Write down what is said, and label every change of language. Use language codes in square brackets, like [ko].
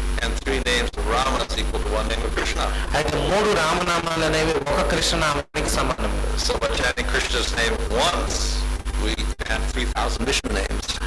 [en] And 3 names of Rama is equal to 1 name of Krishna. [te] అయితే 3 రామనామాలు అనేవి ఒక కృష్ణనామానికి సమానం. [en] So by chanting Krishna's name once, we have 3,000 Vishnu names.